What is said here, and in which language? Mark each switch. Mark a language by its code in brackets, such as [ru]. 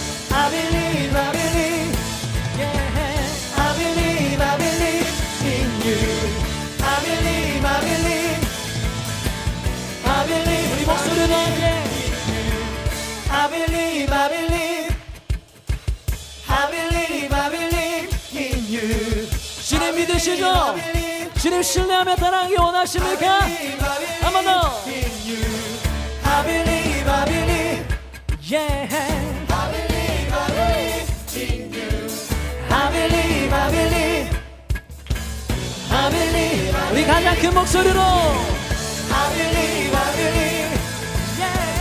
[en] I believe, I believe, yeah. I believe, I believe in you. I believe, I believe, I believe. [ko] 우리 목소리로 함께. [en] I believe, I believe, I believe, I believe in you. [ko] 주님 믿으시죠? 주님 신뢰하며 따라가기 원하십니까? 한 번 더. [en] I believe, I believe, yeah. I believe, I believe in you. I believe, I believe, I believe. [ko] 우리 가장 큰 목소리로. [en] I believe, I believe, yeah.